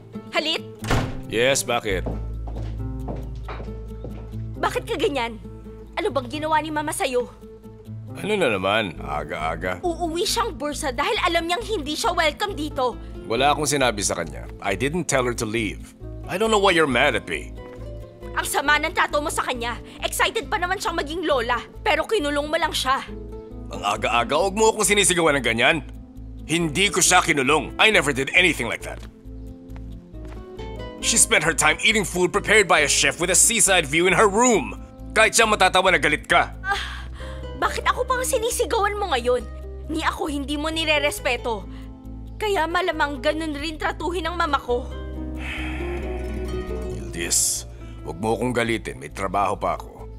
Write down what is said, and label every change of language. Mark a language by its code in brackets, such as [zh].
[tl] Halit? Yes, bakit? Bakit ka ganyan? Ano bang ginawa ni Mama sa'yo? Ano na naman? Aga-aga. Uuwi siyang bursa dahil alam niyang hindi siya welcome dito. Wala akong sinabi sa kanya. [en] I didn't tell her to leave. I don't know why you're mad at me. [tl] Ang sama ng trato mo sa kanya. Excited pa naman siyang maging lola, pero kinulong mo lang siya. Ang aga-aga, huwag mo akong sinisigawan ng ganyan. Hindi ko siya kinulong. [en] I never did anything like that. She spent her time eating food prepared by a chef with a seaside view in her room. [tl] Kahit siya matatawa na galit ka. Bakit ako pang sinisigawan mo ngayon? Ni ako hindi mo nire-respeto. Kaya malamang ganun rin tratuhin ng mama ko. Yildiz, huwag mo akong galitin. May trabaho pa ako.